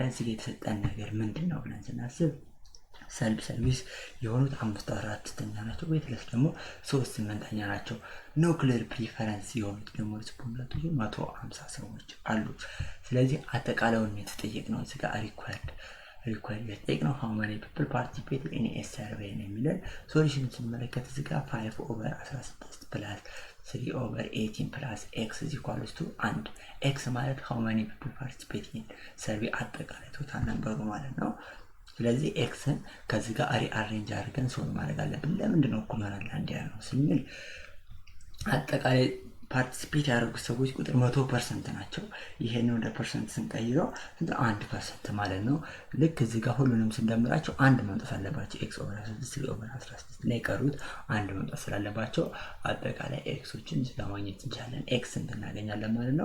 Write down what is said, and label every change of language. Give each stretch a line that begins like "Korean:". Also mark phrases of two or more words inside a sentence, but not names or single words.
Amharic: እዚህ ጋር የተሰጠን ነገር ምንድነው ብለን ስናስብ
English: self service
Amharic: የሆኑት 5/16 ናቸው። ቤትለስ ደግሞ 3/8 ናቸው።
English: no clear preference
Amharic: የሆኑት ደግሞ ሪስፖንዳንቶች 150 ሰዎች አሉ። ስለዚህ አጠቃላዩን የተጠየቅነው እዚህ ጋር ሪኳየርድ የተጠየቅነው
English: how many people participated in a survey
Amharic: ነው የሚለን። ሶሉሽን ስንመለከት እዚህ ጋር
English: 5/16 plus 3/18 plus x is equal to 1 x
Amharic: ማለት
English: how many people participated in survey
Amharic: አጠቃላይ ቶታል ነምበሩ ማለት ነው። ስለዚህ ኤክስን ከዚህ ጋር አሬንጅ አድርገን ሶልቭ ማድረግ አለብን። ለምንድን ነው እኩል ይሆናል አንድ ያለው ስንል አጠቃላይ ፓርቲሲፔት ያደረጉት ሰዎች ቁጥር 100% ናቸው። ይሄን ወደ ፐርሰንት ስንቀይረው 1% ማለት ነው። ልክ እዚህ ጋር ሁሉንም ስንደምራቸው አንድ መምጣት አለባቸው።
English: x over 16 over 16
Amharic: ላይ የቀሩት አንድ መምጣት ስላለባቸው አጠቃላይ ኤክሶችን ለማግኘት እንችላለን። ኤክስ ስንት እናገኛለን ማለት ነው?